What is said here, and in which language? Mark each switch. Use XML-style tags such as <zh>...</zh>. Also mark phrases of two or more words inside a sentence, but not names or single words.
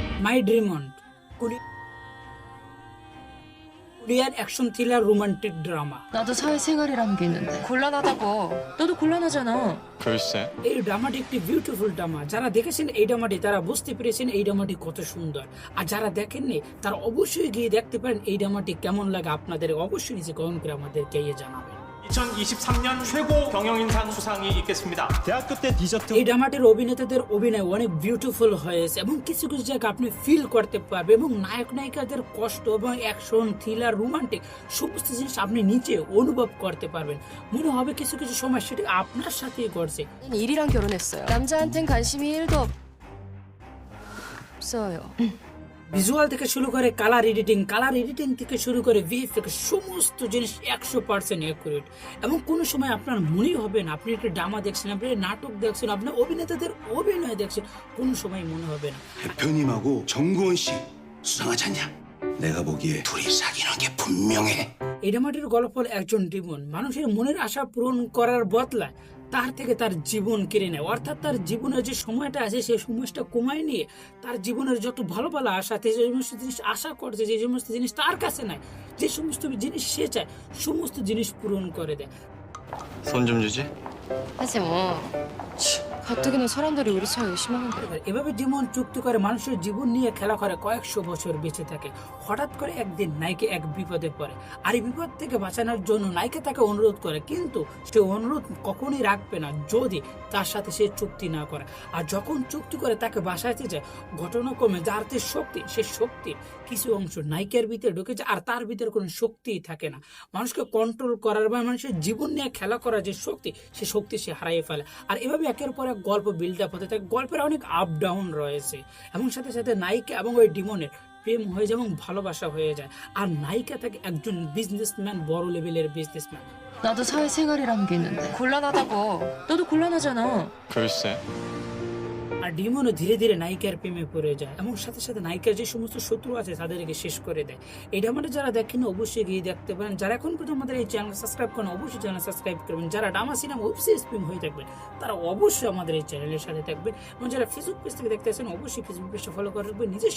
<bn>মাই ড্রিমন্ড কোরিয়ার</bn> <en>action thriller romantic drama.</en> <ko>나도 사회생활이라는 게 있는데 곤란하다고. 너도 곤란하잖아. 글쎄.</ko> <bn>এই ড্রামাটি একটি</bn> <en>beautiful drama.</en> <bn>যারা দেখেছেন এই ড্রামাটি তারা বুঝতে পেরেছেন এই ড্রামাটি কত সুন্দর, আর যারা দেখেননি তারা অবশ্যই গিয়ে দেখতে পারেন এই ড্রামাটি কেমন লাগে। আপনাদের অবশ্যই নিচে কমেন্ট করে আমাদেরকে জানাবেন।</bn> <ko>2023년 최고 경영인상 수상이 있겠습니다. 대학교 때 디저트</ko> <bn>এই ড্রামাটির অভিনেতাদের অভিনয় অনেক বিউটিফুল হয়েছে এবং কিছু কিছু জায়গা আপনি ফিল করতে পারবেন এবং নায়ক নায়িকাদের কষ্ট এবং</bn> <en>action thriller romantic</en> <bn>সমস্ত জিনিস আপনি নিচে অনুভব করতে পারবেন। মনে হবে কিছু কিছু সময় সেটা আপনার সাথেই ঘটছে।</bn> <ko>저는 일이랑 결혼했어요. 남자한텐 관심이 1도 없어요.</ko> <bn>ভিজুয়াল থেকে শুরু করে</bn> <en>color editing</en> <bn>থেকে শুরু করে ভিএফএক্স সমস্ত জিনিস 100% অ্যাকুরেট এবং কোনো সময় আপনার মনেই হবে না আপনি একটা ড্রামা দেখছেন, আপনি নাটক দেখছেন, আপনার অভিনেতাদের অভিনয় দেখছেন, কোনো সময় মনে হবে না।</bn> <ko>대표님하고 정구원 씨 수상하지 않냐? 내가 보기에 둘이 사귀는 게 분명해.</ko> <bn>এই ড্রামাটির গল্প হল একজন ডিমন মানুষের মনের আশা পূরণ করার বদলায় তার থেকে তার জীবন কেড়ে নেয়, অর্থাৎ তার জীবনের যে সময়টা আছে সেই সময়টা কমায় নিয়ে তার জীবনের যত ভালো ভালো আশা, যে সমস্ত জিনিস আশা করছে, যে সমস্ত জিনিস তার কাছে নাই, যে সমস্ত জিনিস সে চায় সমস্ত জিনিস পূরণ করে দেয়।</bn> <ko>손 좀 주지? 하지 뭐. 가뜩이나 사람들이 우리 차 의심하는데.</ko> <bn>এভাবে জীবন চুক্তি করে মানুষের জীবন নিয়ে খেলা করে কয়েকশো বছর বেঁচে থাকে। হঠাৎ করে একদিন নায়িকা এক বিপদে পড়ে, আর এই বিপদ থেকে বাঁচানোর জন্য নায়িকা তাকে অনুরোধ করে, কিন্তু সে অনুরোধ কখনোই রাখবে না যদি তার সাথে সে চুক্তি না করে। আর যখন চুক্তি করে তাকে বাঁচাতে যায়, ঘটনাক্রমে যার যে শক্তি, সে শক্তির কিছু অংশ নায়িকার ভিতরে ঢুকে যায় আর তার ভিতরে কোনো শক্তিই থাকে না। মানুষকে কন্ট্রোল করার বা মানুষের জীবন নিয়ে খেলা করার যে শক্তি, সে শক্তি সে হারিয়ে ফেলে। আর এভাবে একের পর এক গল্প</bn> <en>build up</en> <bn>হতে থাকে। গল্পের অনেক</bn> <en>up down</en> <bn>রয়েছে এবং সাথে সাথে নায়িকা এবং ওই ডিমনের প্রেম হয়ে যায় এবং ভালোবাসা হয়ে যায়। আর নায়িকা থাকে একজন বিজনেসম্যান, বড় লেভেলের বিজনেসম্যান।</bn> <ko>나도 사회생활이라는 게 있는데 곤란하다고. 너도 곤란하잖아. 글쎄.</ko> <bn>আর ডিমনও ধীরে ধীরে নায়িকার প্রেমে পড়ে যায় এবং সাথে সাথে নায়িকার যে সমস্ত শত্রু আছে তাদেরকে শেষ করে দেয়। এই ড্রামাটা যারা দেখেন অবশ্যই গিয়ে দেখতে পারেন। যারা এখন পর্যন্ত আমাদের এই</bn> <en>channel subscribe</en> <bn>করেন অবশ্যই</bn> <en>channel subscribe</en> <bn>করবেন। যারা ড্রামা সিনেমা</bn> <en>web series</en> <bn>প্রেম হয়ে থাকবেন তারা অবশ্যই আমাদের এই চ্যানেলের সাথে থাকবেন এবং যারা ফেসবুক পেজ থেকে দেখতে আসেন অবশ্যই ফেসবুক পেজটা ফলো করে রাখবেন।</bn>